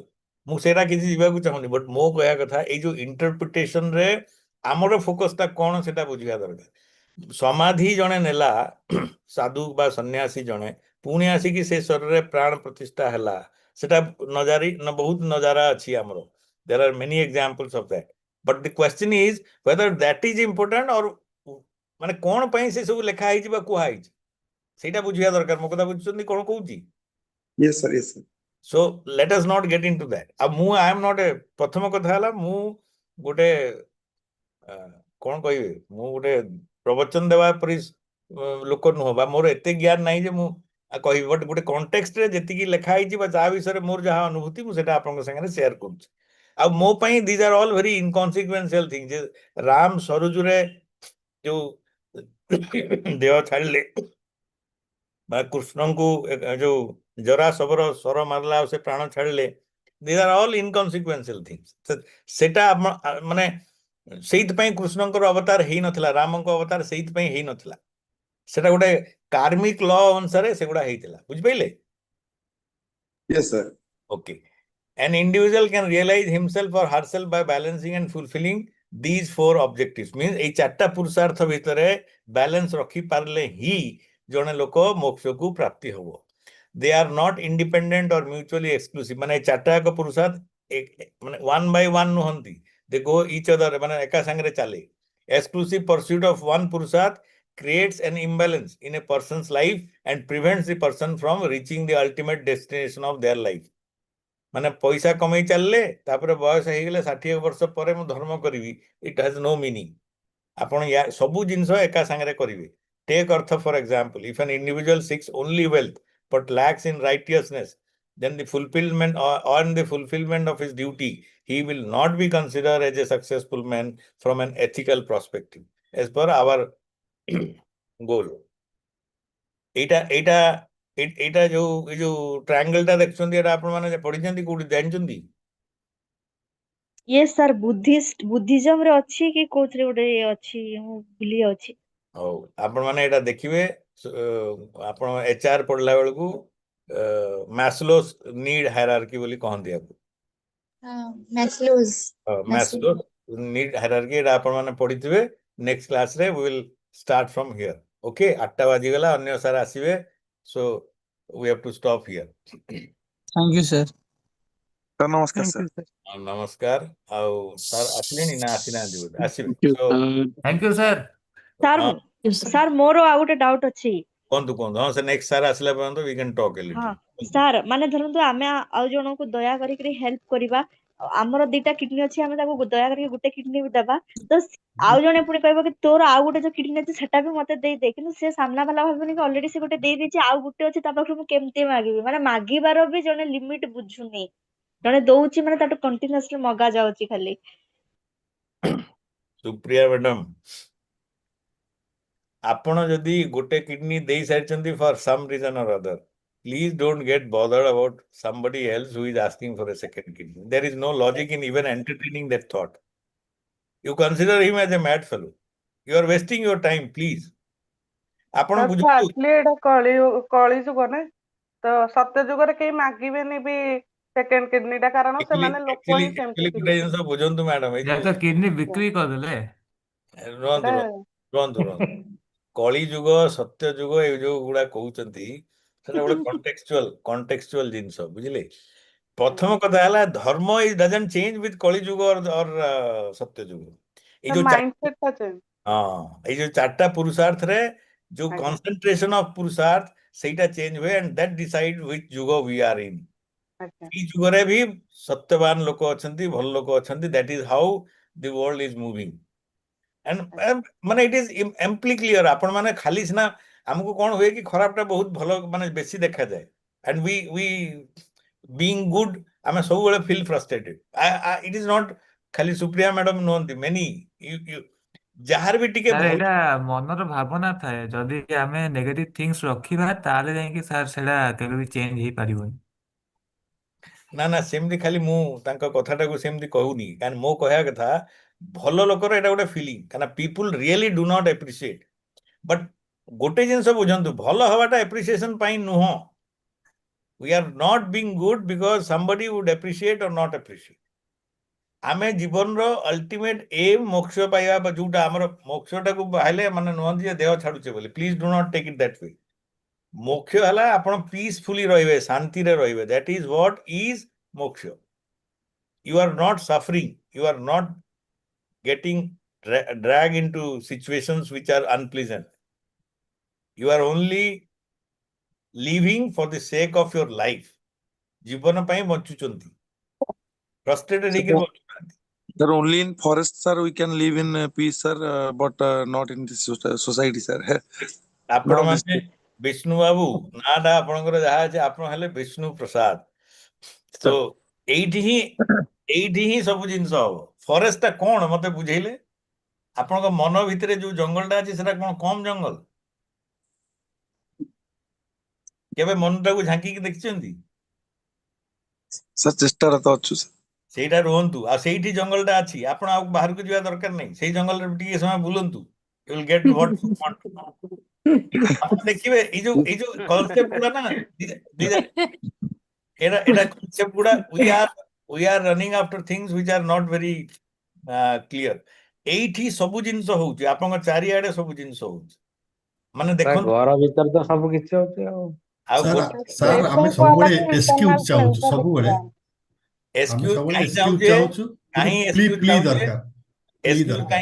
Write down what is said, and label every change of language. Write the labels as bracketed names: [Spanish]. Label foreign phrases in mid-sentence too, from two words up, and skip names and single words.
[Odia] ମୁଁ ସେଇଟା କିଛି ଯିବାକୁ ଚାହୁଁନି, ବଟ୍ ମୋ କହିବା କଥା, ଏଇ ଯୋଉ ଇଣ୍ଟରପ୍ରିଟେସନ ରେ ଆମର ଫୋକସଟା କଣ ସେଟା ବୁଝିବା ଦରକାର। ସମାଧି ଜଣେ ନେଲା, ସାଧୁ ବା ସନ୍ନ୍ୟାସୀ ଜଣେ, ପୁଣି ଆସିକି ସେ ଶରୀରରେ ପ୍ରାଣ ପ୍ରତିଷ୍ଠା ହେଲା, ସେଟା ବହୁତ ନଜାରା ଅଛି ଆମର। [English] There are many examples of that, but the question is whether that is important or [Odia] ମାନେ କଣ ପାଇଁ ସେ ସବୁ ଲେଖା ହେଇଛି ବା କୁହା ହେଇଛି ସେଇଟା ବୁଝିବା ଦରକାର। ମୋ କଥା ବୁଝୁଛନ୍ତି କଣ କହୁଛି? [English] Yes sir, yes sir। So let us not get into that। ଆଉ I am not a, [Odia] ପ୍ରଥମ କଥା ହେଲା, ମୁଁ ଗୋଟେ କଣ କହିବି, ମୁଁ ଗୋଟେ ପ୍ରବଚନ ଦେବା ପରି ଲୋକ ନୁହଁ, ବା ମୋର ଏତେ ଜ୍ଞାନ ନାହିଁ ଯେ ମୁଁ କହିବି। ବଟ୍ ଗୋଟେ କଣ୍ଟେକ୍ସଟରେ ଯେତିକି ଲେଖା ହେଇଛି ବା ଯାହା ବିଷୟରେ ମୋର ଯାହା ଅନୁଭୂତି, ମୁଁ ସେଟା ଆପଣଙ୍କ ସାଙ୍ଗରେ ସେୟାର କରୁଛି। ଆଉ ମୋ ପାଇଁ [English] these are all very inconsequential things। [Odia] ଯେ ରାମ ସରଜୁରେ ଯୋଉ ଦେହ ଛାଡ଼ିଲେ, ବା କୃଷ୍ଣଙ୍କୁ ଯୋଉ ଜରା ସବର ସର ମାରିଲା ଆଉ ସେ ପ୍ରାଣ ଛାଡ଼ିଲେ, [English] these are all inconsequential things। [Odia] ସେଟା ମାନେ ସେଇଥିପାଇଁ କୃଷ୍ଣଙ୍କର ଅବତାର ହେଇନଥିଲା, ରାମଙ୍କ ଅବତାର ସେଇଥିପାଇଁ ହେଇନଥିଲା। ସେଟା ଗୋଟେ କାର୍ମିକ ଲ ଅନୁସାରେ ସେଗୁଡା ହେଇଥିଲା। ବୁଝିପାରିଲେ? Yes sir। Okay। [English] An individual can realize himself or herself by balancing and fulfilling these four objectives। [Odia] means ଏଇ ଚାରିଟା ପୁରୁଷାର୍ଥ ଭିତରେ ବାଲାନ୍ସ ରଖି ପାରିଲେ ହିଁ ଜଣେ ଲୋକ ମୋକ୍ଷକୁ ପ୍ରାପ୍ତି ହବ। [English] They are not independent or mutually exclusive। [Odia] ମାନେ ଚାରିଟା ଯାକ ପୁରୁଷାର୍ଥ ମାନେ [English] one by one [Odia] ନୁହନ୍ତି, [English] they go each other, [Odia] ମାନେ ଏକା ସାଙ୍ଗରେ ଚାଲେ। [English] Exclusive pursuit of one purusharth creates an imbalance in a person's life and prevents the person from reaching the ultimate destination of their life। [Odia] ମାନେ ପଇସା କମେଇ ଚାଲିଲେ, ତାପରେ ବୟସ ହେଇଗଲେ 60 ବର୍ଷ ପରେ ମୁଁ ଧର୍ମ କରିବି, [English] it has no meaning. [Odia] ଆପଣ ସବୁ ଜିନିଷ ଏକା ସାଙ୍ଗରେ କରିବେ। [English] take artha for example, if an individual seeks only wealth but lacks in righteousness, then the fulfillment on the fulfillment of his duty, he will not be considered as a successful man from an ethical perspective, as per our goal. [Odia] ଏଇଟା ଯୋଉ triangle ଟା ଦେଖୁଛନ୍ତି ଏଟା ଆପଣ ମାନେ ପଢିଛନ୍ତି କୋଉଠି ଜାଣିଛନ୍ତି? Yes sir, ବୁଦ୍ଧିଜମ ରେ ଅଛି କି କୋଉଥିରେ ଗୋଟେ ଅଛି ମୁଁ ଭୁଲି ଯାଉଛି। ହଉ ଆପଣ ମାନେ ଏଇଟା ଦେଖିବେ ଆପଣ HR ପଢିଲା ବେଳକୁ ମାସ୍ଲୋସ୍ ନିଡ୍ ହାୟରାର୍କି ବୋଲି କହନ୍ତି ଆକୁ। ମାସ୍ଲୋସ୍ ନିଡ୍ ହାୟରାର୍କି ଏଟା ଆପଣ ମାନେ ପଢିଥିବେ। [English] next class ରେ we will start from here. [Odia] ଓକେ 8ଟା ବାଜିଗଲା ଅନ୍ୟ ସାର୍ ଆସିବେ, [English] so we have to stop here. Thank you, sir. [Odia] ସାର୍ ନମସ୍କାର ସାର୍। ନମସ୍କାର। ଆଉ ସାର୍ ଆସିଲେଣି ନା ଆସିନାହାନ୍ତି ବୋଧେ? ଆସିବେ। So [English] Thank you, sir. [Odia] ସାର୍ ହଁ ସାର୍ ମୋର ଆଉ ଗୋଟେ ଡାଉଟ ଅଛି। କୁହନ୍ତୁ ହଁ ସେ ନେକ୍ସଟ ସାର୍ ଆସିଲା ପର୍ଯ୍ୟନ୍ତ [English] we can talk a [Odia] ହଁ [English] little. [Odia] ସାର୍ ମାନେ ଧରନ୍ତୁ ଆମେ ଆଉ ଜଣଙ୍କୁ ଦୟା କରିକି ହେଲ୍ପ କରିବା, ଆମର 2ଟା କିଡନୀ ଅଛି, ଆମେ ତାକୁ ଦୟା କରିକି ଗୋଟେ କିଡନୀ ବି ଦେବା, ତ ଆଉ ଜଣେ ପୁଣି କହିବ କି ତୋର ଆଉ ଗୋଟେ ଯୋଉ କିଡନୀ ଅଛି ସେଟା ବି ମତେ ଦେଇଦେ, କିନ୍ତୁ ସେ ସାମ୍ନା ବାଲା ଭାବିବନି କି ଅଲରେଡି ସେ ଗୋଟେ ଦେଇଦେଇଛି ଆଉ ଗୋଟେ ଅଛି ତା ପାଖରୁ ମୁଁ କେମିତି ମାଗିବି। ମାନେ ମାଗିବାର ବି ଜଣେ ଲିମିଟ ବୁଝୁନି, ଜଣେ ଦଉଛି ମାନେ ତାଠୁ କଣ୍ଟିନ୍ୟୁଅସଲି ମଗା ଯାଉଛି ଖାଲି। ସୁପ୍ରିୟା ମ୍ୟାଡାମ, ଆପଣ ଯଦି ଗୋଟେ କିଡନୀ ଦେଇ ସାରିଛନ୍ତି [English] for some reason or other, please don't get bothered about somebody else who is asking for a second kidney. There is no logic in even entertaining that thought. You consider him as a mad fellow. You are wasting your time, please. [Odia] ଆପଣ ବୁଝନ୍ତୁ actually ଏଇଟା କଳି ଯୁଗ ନା, ତ ସତ୍ୟ ଯୁଗରେ କେହି ମାଗିବେନି ବି ସେକେଣ୍ଡ କିଡନୀ ଟା, କାରଣ ସେମାନେ ଲୋକ ହିଁ ସେମିତି ଗୋଟେ ଥିଲେ। ଜିନିଷ ବୁଝନ୍ତୁ ମ୍ୟାଡାମ, ଏଇ ଯାହା ତ କିଡନୀ ବିକ୍ରି କରିଦେଲେ। ରୁହନ୍ତୁ ଏଇଟା ରୁହନ୍ତୁ କଳି ଯୁଗ ସତ୍ୟ ଯୁଗ ଏଇ ଯୋଉ ଗୁଡା କହୁଛନ୍ତି ସେଟା ଗୋଟେ କଣ୍ଟେକ୍ସଚୁଆଲ ଜିନିଷ, ବୁଝିଲେ? ପ୍ରଥମ କଥା ହେଲା ଧର୍ମ [English] doesn't change with [Odia] କଳି ଯୁଗ ଅର ସତ୍ୟ ଯୁଗ। ଏଇ ଯୋଉ ମାଇଣ୍ଡସେଟ ଟା ଚେଞ୍ଜ। ଏଇ ଯୋଉ 4ଟା ପୁରୁଷାର୍ଥରେ ଯୋଉ ଆଜ୍ଞା। [English] concentration of [Odia] ପୁରୁଷାର୍ଥ ସେଇଟା ଚେଞ୍ଜ ହୁଏ, [English] and that decide which ଯୁଗ we are in. [Odia] ଆଜ୍ଞା। ଏଇ ଯୁଗରେ ବି ସତ୍ୟବାନ ଲୋକ ଅଛନ୍ତି, ଭଲ ଲୋକ ଅଛନ୍ତି, [English] that is how the world is moving. And ମାନେ it is amply clear. [Odia] ଆପଣ ମାନେ ଖାଲି ସିନା ଆମକୁ କଣ ହୁଏ କି ଖରାପଟା ବହୁତ ଭଲ ମାନେ ବେଶୀ ଦେଖାଯାଏ, [English] and we being good [Odia] ଆମେ ସବୁବେଳେ [English] feel frustrated. It is not [Odia] ଖାଲି ସୁପ୍ରିୟା ମ୍ୟାଡାମ ନୁହନ୍ତି, many ଯାହାର ବି ଟିକେ ସାର୍ ଭଲ ଏଇଟା ମନର ଭାବନା ଥାଏ, ଯଦି ଆମେ [English] negative things [Odia] ରଖିବା ତାହେଲେ ଯାଇକି ସାର୍ ସେଟା କେବେ ବି ଚେଞ୍ଜ ହେଇପାରିବନି। ନା ସେମିତି ଖାଲି ମୁଁ ତାଙ୍କ କଥାଟାକୁ ସେମିତି କହୁନି, କାରଣ ମୋ କହିବା କଥା ଭଲ ଲୋକର ଏଇଟା ଗୋଟେ ଫିଲିଂ, କାରଣ [English] people really do not appreciate. [Odia] ବଟ୍ ଗୋଟେ ଜିନିଷ ବୁଝନ୍ତୁ, ଭଲ ହବାଟା ଆପ୍ରିସିଏସନ ପାଇଁ ନୁହଁ। [English] We are not being good because somebody would appreciate or not appreciate. [Odia] ଆମେ ଜୀବନର [English] ultimate aim [Odia] ମୋକ୍ଷ ପାଇବା, ଯୋଉଟା ଆମର ମୋକ୍ଷଟାକୁ ପାଇଲେ ମାନେ ନୁହନ୍ତି ଯେ ଦେହ ଛାଡୁଛେ ବୋଲି, [English] please do not take it that way. [Odia] ମୋକ୍ଷ ହେଲା ଆପଣ ପିସଫୁଲି ରହିବେ, ଶାନ୍ତିରେ ରହିବେ, [English] that is what is [Odia] ମୋକ୍ଷ। [English] You are not suffering, you are not getting dragged into situations which are unpleasant. You are only living for the sake of your life. [Odia] ଜୀବନ ପାଇଁ ବଞ୍ଚୁଛନ୍ତି, frustrated ହେଇକି ବଞ୍ଚୁନାହାନ୍ତି। [English] Sir, only in forest, sir, we can live in peace, sir, but not in this society, sir. [Odia] ଆପଣ [English] Now this [Odia] ମାନେ ବିଷ୍ଣୁ ବାବୁ ନାଁଟା ଆପଣଙ୍କର ଯାହା ଅଛି, ଆପଣ ହେଲେ ବିଷ୍ଣୁ ପ୍ରସାଦ। ତ ଏଇଠି ହିଁ ସବୁ ଜିନିଷ ହବ। ଫରେଷ୍ଟ ଟା କଣ ମତେ ବୁଝେଇଲେ? ଆପଣଙ୍କ ମନ ଭିତରେ ଯୋଉ ଜଙ୍ଗଲଟା ଅଛି ସେଟା କଣ କମ ଜଙ୍ଗଲ? କେବେ ମନଟାକୁ ଝାଙ୍କିକି ଦେଖିଛନ୍ତି? sir, ଚେଷ୍ଟାରେ ତ ଅଛୁ sir. ସେଇଟା ରୁହନ୍ତୁ, ଆଉ ସେଇଠି ଜଙ୍ଗଲଟା ଅଛି, ଆପଣ ଆଉ ବାହାରକୁ ଯିବା ଦରକାର ନାହିଁ, ସେଇ ଜଙ୍ଗଲରେ ଟିକେ ସମୟ ବୁଲନ୍ତୁ, [English] you will get what you want. [Odia] ଆପଣ ଦେଖିବେ ଏଇ ଯୋଉ କନସେପ୍ଟ ଗୁଡା ନା, ଏଟା କନସେପ୍ଟ ଗୁଡା [English] we are running after things which are not very clear. [Odia] ଏଇଠି ସବୁ ଜିନିଷ ହଉଛି, ଆପଣଙ୍କ ଚାରିଆଡେ ସବୁ ଜିନିଷ ହଉଛି। ମାନେ ଦେଖନ୍ତୁ ଘର ଭିତରେ ତ ସବୁ କିଛି ହଉଛି ଆଉ। ଆଉ ସାର୍ ଆମେ ସବୁବେଳେ ଏକ୍ସକ୍ୟୁଜ ଚାହୁଁଛୁ, ସବୁବେଳେ ଆମେ ଏକ୍ସକ୍ୟୁଜ ସବୁବେଳେ କାହିଁ ଏକ୍ସକ୍ୟୁଜ ଚାହୁଁଛେ? ଚାହୁଁଛୁ, କାହିଁ କିନ୍ତୁ ଏକ୍ସକ୍ୟୁଜ ପ୍ଲି ଚାହୁଁଛେ? ଦରକାର, ପ୍ଲି ଦରକାର।